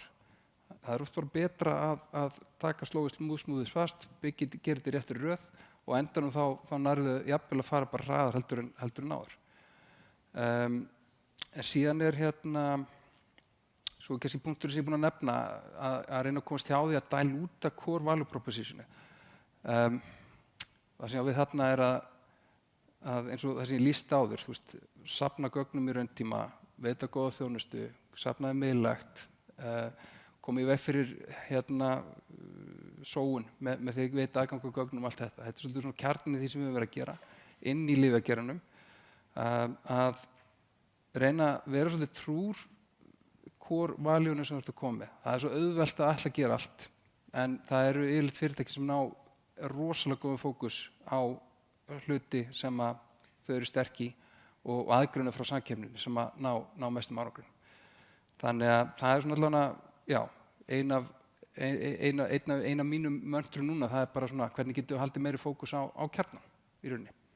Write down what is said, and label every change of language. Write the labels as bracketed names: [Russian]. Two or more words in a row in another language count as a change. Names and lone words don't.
[Icelandic] Það er oft bara betra að taka slóið smúðis fast, gera þetta í réttri röð og endanum þá nærðu jafnvel að fara bara hraðar heldur en áður. En síðan er svo kannski punktur sem ég er búinn að nefna að reyna að komast hjá því að dilúta [English] core value propositioni. [Icelandic] Það sem ég á við þarna er að eins og það sem ég lýsti áður, safna gögnum í rauntíma, veita góða þjónustu, safnaði miðlægt, koma í veg fyrir sóun með því að veita aðgang á gögnum og allt þetta. Þetta er svolítið svona kjarninn í því sem við höfum verið að gera inn í lyfjageiranum, að reyna að vera svolítið trúr [English] core value-unum [Icelandic] sem þú ert að koma með. Það svo auðvelt að ætla að gera allt, en það eru yfirleitt fyrirtæki sem ná rosalega góðum fókus á hluti sem að þau eru sterk í og aðgrunna frá samkeppninni sem að ná mestum árangri. Þannig að það svona allavega, já, ein af mínum möntrum núna, það bara svona hvernig getum við haldið meiri fókus á kjarnan í rauninni.